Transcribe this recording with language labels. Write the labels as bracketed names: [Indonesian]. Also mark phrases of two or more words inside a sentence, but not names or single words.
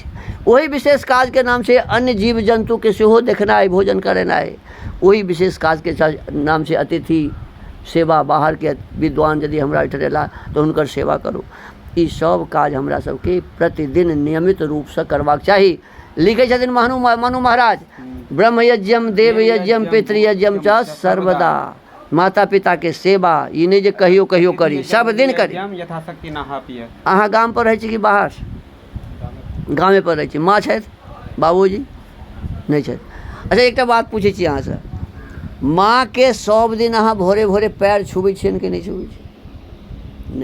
[Maithili] ओही विशेष काजके नाम छै अन्य जीव जन्तुके सेहो देखनाइ, भोजन करेनाइ। ओही विशेष काजके नाम छै अतिथि सेवा। बाहरके विद्वान यदि हमरा एहिठाम अयला तऽ हुनकर सेवा करू। ई सब काज हमरा सबके प्रतिदिन नियमित रूपसँ करबाक चाही। लिखै छथिन मनु महाराज, [Sanskrit] ब्रह्मयज्ञम देवयज्ञम पितृयज्ञम च सर्वदा। [Maithili] माता पिताके सेवा, ई नहि जे कहियो कहियो करी, सब दिन करी। यथाशक्ति नहा पिए। अहाँ गाम पर रहै छी कि बाहर? गामे पर रहै छी। माँ छथि? बाबूजी नहि छथि? अच्छा एकटा बात पूछै छी अहाँसँ, माँके सब दिन अहाँ भोरे भोरे पैर छुबै छियनि कि नहि छुबै छियनि?